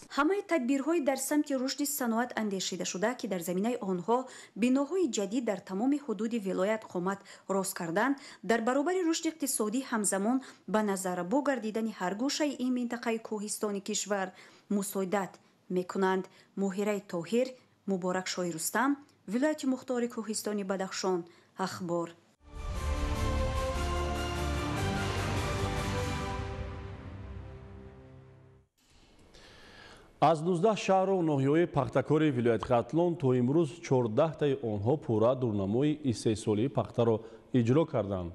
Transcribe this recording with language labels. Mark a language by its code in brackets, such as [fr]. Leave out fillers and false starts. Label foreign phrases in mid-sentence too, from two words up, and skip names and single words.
[tg] ҳамаи тадбирҳои дар самти рушди саноат андешида шуда, ки дар заминаи онҳо биноҳои ҷадид дар тамоми ҳудуди вилоят қомат рост карданд, дар баробари рушди иқтисодӣ ҳамзамон ба назаррабо гардидани ҳар гӯшаи ин минтақаи кӯҳистони кишвар мусоидат мекунанд. моҳираи Тоҳир, Муборак Шои Рустам, Вилояти Мухтори Кӯҳистони Бадахшон. Ахбор. Аз 19 шаҳр ва ноҳияҳои пахтакори вилояти Хатлон то имрӯз 14 тои онҳо пурра дурнамои истеҳсоли пахта ро иҷро карданд.